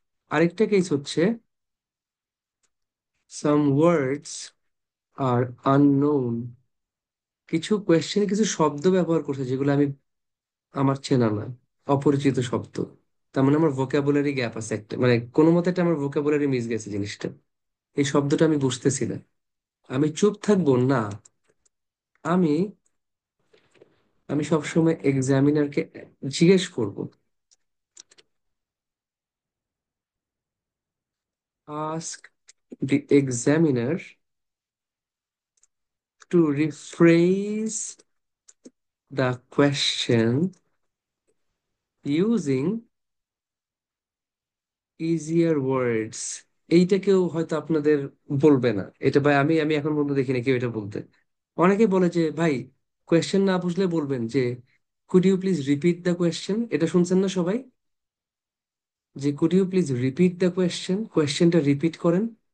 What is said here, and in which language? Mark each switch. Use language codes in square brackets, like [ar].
[bn] আরেকটা কেস হচ্ছে, [en] Some words are unknown. [bn] কিছু কোয়েশ্চেনে কিছু শব্দ ব্যবহার করছে যেগুলো আমি, আমার চেনা না, অপরিচিত শব্দ। তার মানে আমার ভোকাবুলারি গ্যাপ আছে একটা, মানে কোনো মতে একটা আমার ভোকাবুলারি মিস গেছে জিনিসটা। এই শব্দটা আমি বুঝতেছি না। আমি চুপ থাকবো না। আমি আমি সবসময় এক্সামিনারকে জিজ্ঞেস করব, [en] ask the examiner to rephrase the question using easier words। [bn] এইটা কেউ হয়তো আপনাদের বলবে না এটা ভাই, আমি আমি এখন পর্যন্ত দেখি না কেউ এটা বলতে। অনেকে বলে যে ভাই, কোয়েশ্চেন না বুঝলে বলবেন যে [en] Could you please repeat the question. [bn] এটা শুনছেন না সবাই, যে [en] could you please repeat the question, [bn] কোয়েশ্চেনটা রিপিট করেন।